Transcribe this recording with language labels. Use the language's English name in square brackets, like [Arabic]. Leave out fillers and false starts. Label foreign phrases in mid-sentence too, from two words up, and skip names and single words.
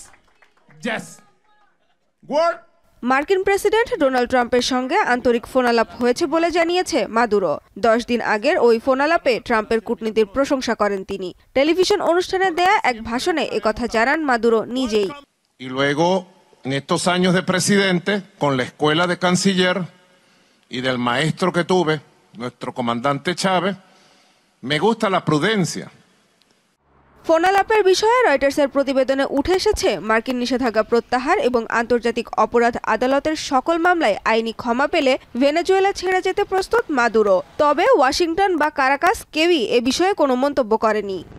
[Bangla] মার্কিন প্রেসিডেন্ট ডোনাল্ড ট্রাম্পের সঙ্গে আন্তরিক ফোনালাপ হয়েছে বলে জানিয়েছে মাদুরো। 10 দিন আগের ওই ফোনালাপে ট্রাম্পের কূটনীতির প্রশংসা করেন তিনি। টেলিভিশন অনুষ্ঠানে দেয়া এক ভাষণে একথা জানান মাদুরো নিজেই। [Spanish] En estos años de presidente, con la escuela de canciller y del maestro que tuve, nuestro comandante Chávez, me gusta la prudencia. [Bangla] ফোনালাপের বিষয়ে রয়টার্সের প্রতিবেদনে উঠে এসেছে মার্কিন নিষেধাজ্ঞা প্রত্যাহার এবং আন্তর্জাতিক অপরাধ আদালতের সকল মামলায় আইনি ক্ষমা পেলে ভেনেজুয়েলা ছেড়ে যেতে প্রস্তুত মাদুরো। তবে ওয়াশিংটন বা কারাকাস কেউই এ বিষয়ে কোনো মন্তব্য করেনি।